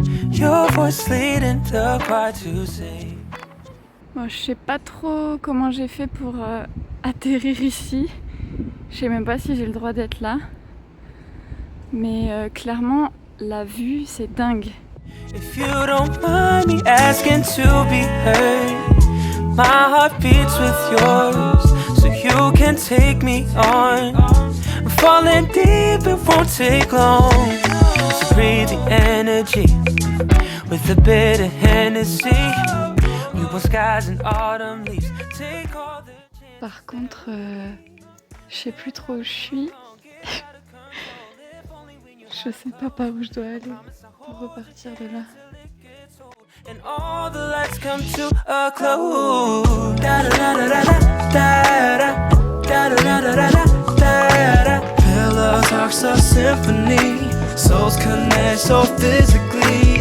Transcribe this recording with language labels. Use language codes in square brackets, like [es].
[en] Your voice leading the choir to sing. [fr] Bon, je sais pas trop comment j'ai fait pour atterrir ici. Je sais même pas si j'ai le droit d'être là. Mais clairement, la vue, c'est dingue. [en] If you don't mind me asking to be heard, my heart beats with yours, so you can take me on. I'm falling deep, it won't take long. So breathe the energy with a bit of Hennessy. We want skies and autumn leaves. Take all the chances. [fr] Par contre, je sais plus trop où je suis. Je sais pas par où je dois aller pour repartir de là. [en] And all the lights come to a close. Da da da da da da da da da da da da. Pillow talks a symphony. Souls connect so physically.